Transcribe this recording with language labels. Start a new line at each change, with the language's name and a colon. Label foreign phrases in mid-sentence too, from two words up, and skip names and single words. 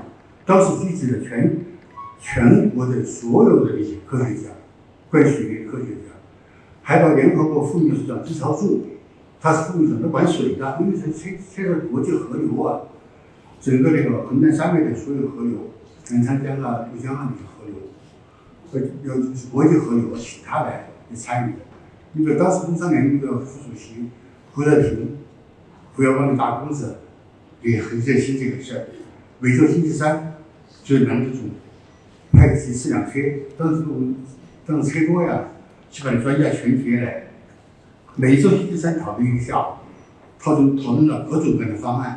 Chinese: 當時聚集了全國的所有的一些科學家，怪水的科學家，還把聯合國副秘書長支朝柱。他是副秘書長，他管水的，因為現在國際河流啊，整個那個衡山山脈的所有河流，南长江啊、怒江啊那些河流， 就是國際合作其他來參與的。你比如當時工商聯那個副主席胡樂平，胡耀邦的大公子也很熱心這個事兒。每周星期三就是南德总派去4輛車，當時車多呀，基本專家全體來，每周星期三討論一個下午，討論了各種各樣的方案。